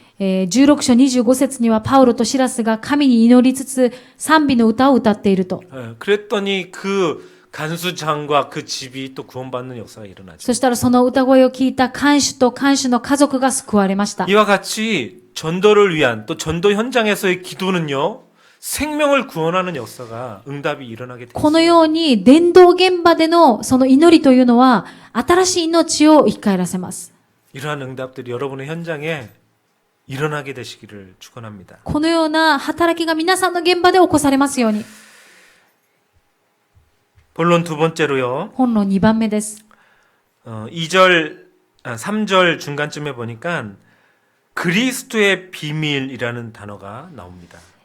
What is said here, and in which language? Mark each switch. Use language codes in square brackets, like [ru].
[ja] 16章25節にはパウロとシラスが神に祈りつつ賛美の歌を歌っていると。 [ko] 그랬더니 그 간수장과 그 집이 또 구원받는 역사가 일어나죠. [ja] そしたらその歌声を聞いた看守と看守の家族が救われました。 [ko] 이와 같이 전도를 위한 또 전도 현장에서의 기도는요. 생명을 구원하는 역사가 응답이 일어나게 [ja] この [ko] 됩니다. [ja] ように伝道現場でのその祈りというのは新しい命を生き返らせます。 [ko] 이러한 응답들이 여러분의 현장에 일어나게 되시기를 축원합니다. [ja] このような働きが皆さんの現場で起こされますように。 [ko] 본론 두 번째로요. [ja] 本論2番目です。 [ko] 3절 중간쯤에 보니까 그리스도의 비밀이라는 단어가 나옵니다.